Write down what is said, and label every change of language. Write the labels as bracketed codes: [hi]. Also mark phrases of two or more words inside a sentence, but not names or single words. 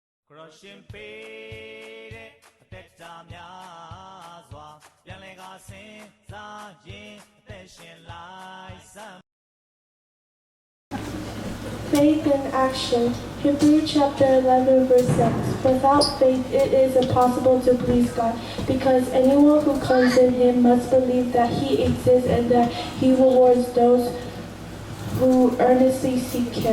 [my] ရှင်ပေးတဲ့အသက်တာများစွာပြန်လည်ကဆင်းစားရင်အသက်ရှင်လိုက်စမ်း [en] Faith in action. Hebrews chapter 11 verse 6. Without faith it is impossible to please God, because anyone who comes in him must believe that he exists and that he rewards those who earnestly seek him.